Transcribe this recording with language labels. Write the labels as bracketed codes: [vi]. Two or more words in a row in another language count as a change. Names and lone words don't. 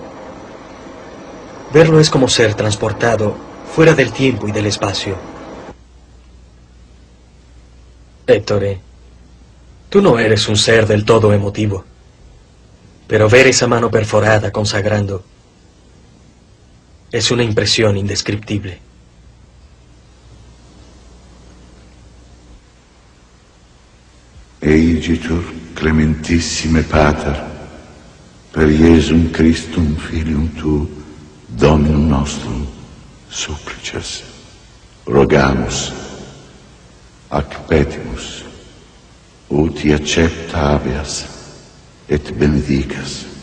[es] Verlo es como ser transportado fuera del tiempo y del espacio. Héctor, tú no eres un ser del todo emotivo, pero ver esa mano perforada consagrando es una impresión indescriptible. [la] Eigitur clementissime Pater, per Iesum Christum Filium Tu, Dominum nostrum, supplices, rogamus, ac petimus, uti accepta habeas, et benedicas,